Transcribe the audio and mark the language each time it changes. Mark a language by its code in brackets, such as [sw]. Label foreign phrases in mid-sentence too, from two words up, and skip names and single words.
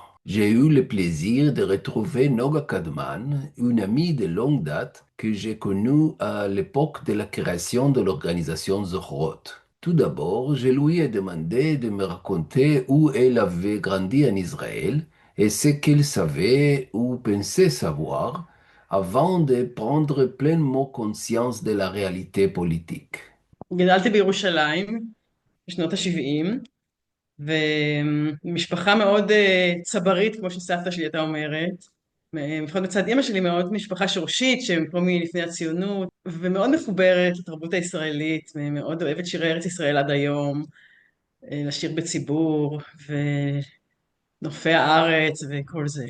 [fr] J'ai eu le plaisir de retrouver Noga Kadman, une amie de longue date que j'ai connue à l'époque de la création de l'organisation Zohrot. Tout d'abord, je lui ai demandé de me raconter où elle avait grandi en Israël et ce qu'il savait ou pensait savoir avant de prendre pleinement conscience de la réalité politique. [he] גדלתי בירושלים בשנות ה-70, ומשפחה מאוד צברית, כמו שסבתא שלי הייתה אומרת. לפחות מצד אמא שלי מאוד משפחה שורשית, שהם פה מלפני הציונות, ומאוד מחוברת לתרבות הישראלית, ומאוד אוהבת שירי ארץ ישראל עד היום, לשיר בציבור, ונופי הארץ וכל זה.